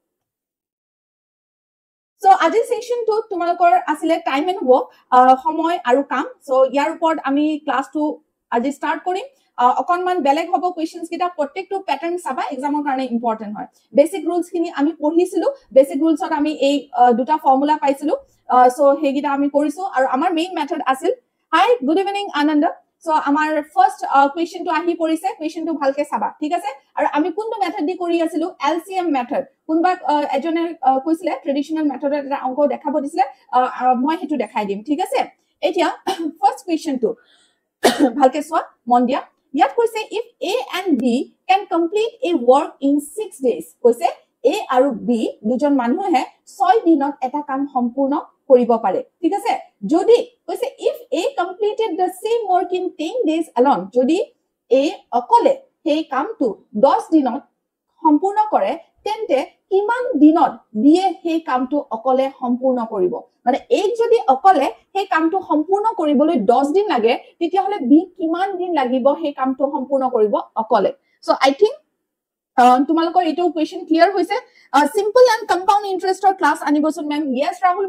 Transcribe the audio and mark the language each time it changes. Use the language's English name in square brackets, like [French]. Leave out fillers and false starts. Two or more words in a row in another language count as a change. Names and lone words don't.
[Assamese] সো আজি সেশনটো তোমালোকৰ আছিলে [English] time and work [Assamese] সময় আৰু কাম সো ইয়াৰ ওপৰত আমি ক্লাসটো আজি স্টাৰ্ট কৰিম অকনমান বেলেগ হ'ব কোৱেশ্চনছ কিটা প্ৰত্যেকটো প্যাটাৰ্ন চাবা এক্সামৰ কাৰণে ইম্পৰ্টেন্ট হয় [English] basic rules [Assamese] খিনি আমি পঢ়িছিলো বেসিক ৰুলছত আমি এই দুটা ফৰ্মুলা পাইছিলো সো হেগিটা আমি কৰিছো আৰু আমাৰ [English] main method [Assamese] আছিল [English] hi good evening [Assamese] আনন্দ সো আমাৰ ফাৰ্স্ট কুৱেশ্চনটো আহি পৰিছে কুৱেশ্চনটো ভালকে চাবা ঠিক আছে আৰু আমি কোনটো মেথড দি কৰি আছিলো [English] LCM method [Assamese] কোনবা এজনে কৈছিলে ট্ৰেডিশনাল মেথডত এটা অংক দেখাব দিছিলে মই হেতু দেখাই দিম ঠিক আছে এতিয়া ফাৰ্স্ট কুৱেশ্চনটো ভালকে চোৱা মন দিয়া ইয়াত কৈছে [English] if A and B can complete a work in 6 days [Assamese] কৈছে A আৰু B দুজন মানুহে 6 দিনত এটা কাম সম্পূৰ্ণ কৰিব পাৰে ঠিক আছে যদি কৈছে [English] if A completed the same work in 10 days alone [Assamese] যদি A অকলে সেই কামটো 10 দিনত সম্পূৰ্ণ কৰে তেন্তে কিমান দিনত বিয়ে সেই কামটো অকলে সম্পূৰ্ণ কৰিব মানে এক যদি অকলে সেই কামটো সম্পূৰ্ণ কৰিবলৈ 10 দিন লাগে তেতিয়া হলে বি কিমান দিন লাগিব সেই কামটো সম্পূৰ্ণ কৰিব অকলে সো [English] I think [Assamese] তোমালোকৰ এইটো কোৱেশ্চন ক্লিয়াৰ হৈছে [English] simple and compound [Assamese] ইন্টাৰেষ্টৰ ক্লাস আনিবচোন মেম ইয়েস ৰাহুল